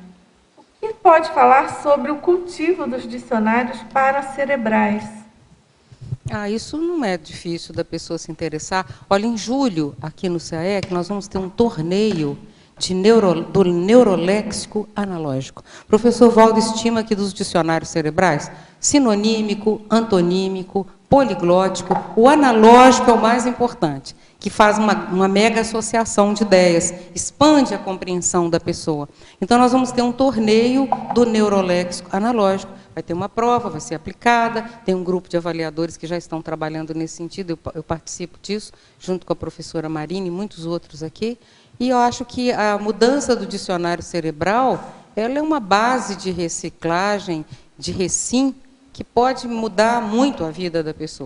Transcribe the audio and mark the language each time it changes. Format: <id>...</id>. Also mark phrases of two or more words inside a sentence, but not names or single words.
<pt>O que pode falar sobre o cultivo dos dicionários paracerebrais? Isso não é difícil da pessoa se interessar. Olha, em julho, aqui no CAEC, nós vamos ter um torneio do neuroléxico analógico. O professor Valdo estima que dos dicionários cerebrais, sinonímico, antonímico, poliglótico, o analógico é o mais importante. que faz uma mega associação de ideias, expande a compreensão da pessoa. Então, nós vamos ter um torneio do neuroléxico analógico. Vai ter uma prova, vai ser aplicada, tem um grupo de avaliadores que já estão trabalhando nesse sentido, eu participo disso, junto com a professora Marina e muitos outros aqui, e eu acho que a mudança do dicionário cerebral, ela é uma base de reciclagem, de recim, que pode mudar muito a vida da pessoa.</pt>